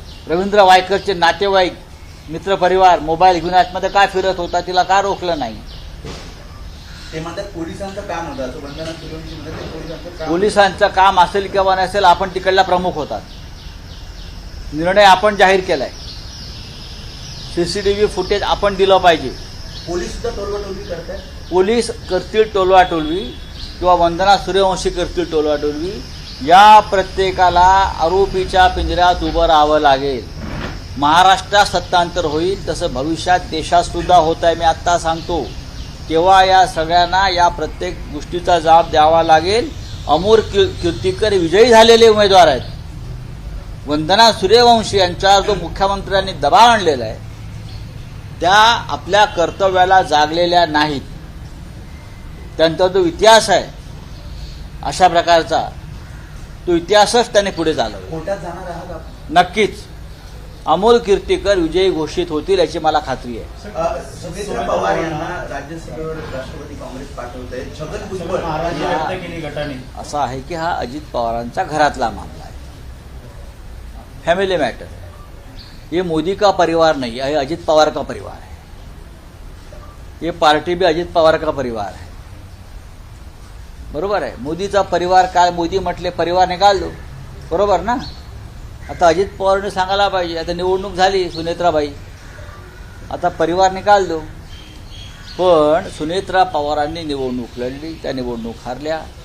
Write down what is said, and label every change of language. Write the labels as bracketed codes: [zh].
[mr] रवींद्र वायकरचे नातेवाईक मित्रपरिवार मोबाईल घेऊन आतमध्ये का फिरत होता, तिला का रोखलं नाही? ते म्हणतात पोलिसांचं काम होतं असं वंदना सूर्यवंशी म्हणतात. पोलिसांचं काम असेल किंवा नसेल, आपण तिकडला प्रमुख होतात. निर्णय आपण जाहीर केलाय. CCTV फुटेज आपण दिलं पाहिजे. पोलीस सुद्धा टोलवाटोलवी करतात. पोलीस करतील टोलवाटोलवी किंवा वंदना सूर्यवंशी करतील टोलवाटोलवी, या प्रत्येकाला आरोपीच्या पिंजऱ्यात उभं राहावं लागेल. महाराष्ट्रात सत्तांतर होईल तसं भविष्यात देशात सुद्धा होत आहे. मी आत्ता सांगतो, तेव्हा या सगळ्यांना या प्रत्येक गोष्टीचा जबाब द्यावा लागेल. अमोल कीर्तीकर विजयी झालेले उमेदवार आहेत. वंदना सूर्यवंशी यांच्यावर जो मुख्यमंत्र्यांनी दबाव आणलेला आहे त्या आपल्या कर्तव्याला जागलेल्या नाहीत. त्यांचा जो इतिहास आहे अशा प्रकारचा, तो इतिहासच त्यांनी पुढे चालवला. कोर्टात जाणार आहात आपण? नक्कीच अमोल कीर्तीकर विजयी घोषित होतील याची मला खात्री आहे. सुनेत्रा पवार यांना राज्यसभेवर राष्ट्रवादी काँग्रेस पाठवत आहे. छगन भुजबळ नाराजी व्यक्त केली गटाने. असं आहे की हा अजित पवारांचा घरातला मामला आहे, [en] Family matter. [hi] ये मोदी का परिवार नहीं है, अजित पवार का परिवार है. ये पार्टी भी अजित पवार का परिवार है. [mr] बरोबर आहे. मोदीचा परिवार काय, मोदी म्हटले [hi] परिवार निकाल दो, [mr] बरोबर ना? आता अजित पवारने सांगायला पाहिजे, आता निवडणूक झाली सुनेत्राबाई, आता [hi] परिवार निकाल दो. [mr] पण सुनेत्रा पवारांनी निवडणूक लढली, त्या निवडणूक हारल्या.